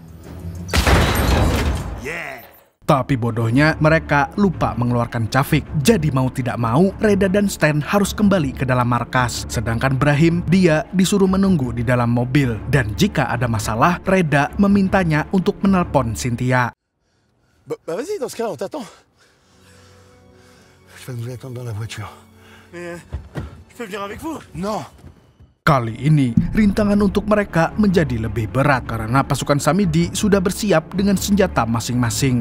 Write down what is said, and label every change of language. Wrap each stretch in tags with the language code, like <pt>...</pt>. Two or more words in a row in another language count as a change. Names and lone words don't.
<id>Tapi bodohnya, mereka lupa mengeluarkan Chavik. Jadi mau tidak mau, Reda dan Stan harus kembali ke dalam markas. Sedangkan Brahim, dia disuruh menunggu di dalam mobil. Dan jika ada masalah, Reda memintanya untuk menelpon Cynthia.</id> <fr>Vas-y, dans ce cas-là, on t'attend. Je vais nous attendre dans la voiture. Mais je peux venir avec vous? Non.</fr> <id>Kali ini, rintangan untuk mereka menjadi lebih berat karena pasukan Samidi sudah bersiap dengan senjata masing-masing.</id>